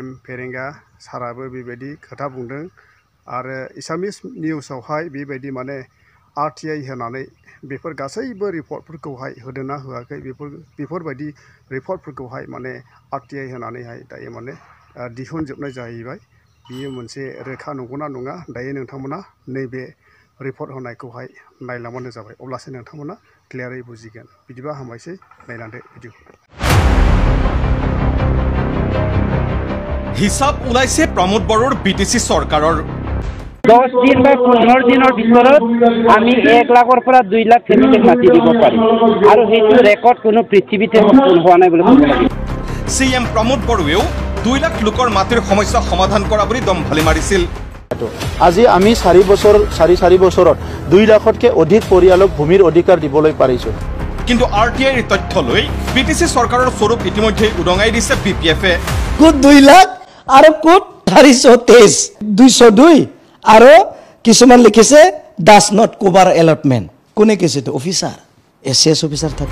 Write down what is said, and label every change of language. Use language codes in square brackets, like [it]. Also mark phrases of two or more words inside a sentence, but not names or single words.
[brx] फेरेंगा साराबो बेबायदि खोथा बुंदों आरो एसामिस निउसावहाय बेबायदि माने आरटीआई होनानै बेफोर गासैबो रिपर्टफोरखौहाय होदोंना होआखै बेफोरबायदि रिपर्टफोरखौहाय माने आरटीआई होनानैहाय दायो माने दिहुनजोबनाय जाहैबाय बियो मोनसे रोखा नंगौना नङा दायो नोंथांमोना नैबे रिपर्ट होनायखौहाय नायलांबानो जाबाय अब्लासो नोंथांमोना क्लियारै बुजिगोन बिदिबा हामबायसै नायलांदो भिडिअखौ [as] হিচাপ উলিয়াইছে প্ৰমোদ বড়োৰ বিটিচি চৰকাৰৰ 10 दिन বা 15 দিনৰ ভিতৰত আমি 1 লাখৰ পৰা 2 লাখ ফেমিলিক মাটি দিব পাৰিম আৰু সেইটো ৰেকৰ্ড কোনো পৃথিৱীতে হোৱা নাই বুলি ক'ব লাগিব सीएम प्रमोद बरोৱেও 2 লাখ লোকৰ মাটিৰ সমস্যা সমাধান কৰা বুলি দমফালি মাৰিছিল আজি আমি 4 বছৰত 2 লাখতকৈ অধিক পৰিয়ালক ভূমিৰ অধিকাৰ দিবলৈ পাৰিছো কিন্তু আৰটিআইৰ তথ্য লৈ বিটিসি চৰকাৰৰ স্বৰূপ ইতিমধ্যে উদঙাই দিছে বিপিএফে কুট 2 লাখ আৰু কুট 423 202 আৰু কিছুমান লিখিছে [en] does not cover allotment [as] কোনে কৈছে তো অফিচাৰ এসএস অফিচাৰ থাকে